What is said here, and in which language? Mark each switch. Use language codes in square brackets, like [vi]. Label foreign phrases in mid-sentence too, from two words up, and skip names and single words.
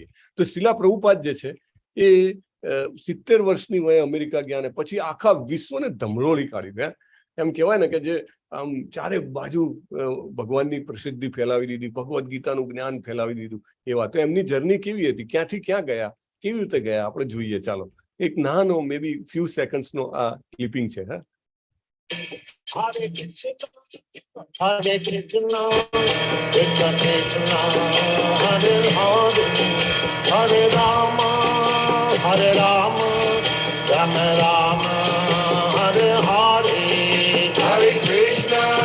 [gu] તો શિલા પ્રભુપાદ જે છે એ 70 વર્ષની વયે અમેરિકા ગયા ને પછી આખા વિશ્વને ધમરોળી કાઢી ગયા. એમ કહેવાય ને કે જે આમ ચારે બાજુ ભગવાનની પ્રસિદ્ધિ ફેલાવી દીધી, ભગવદ્ ગીતાનું જ્ઞાન ફેલાવી દીધું. એવા તો એમની જર્ની કેવી હતી, ક્યાંથી ક્યાં ગયા, કેવી રીતે ગયા, આપણે જોઈએ. ચાલો એક નાનો [en] may be few [gu] સેકન્ડ્સનો આ ક્લિપિંગ છે. હા, [sa] Hare Krishna, Hare Krishna, Krishna Krishna, Hare Hare, Hare Rama, Hare Rama, Rama Rama, Hare Hare, Hare Krishna,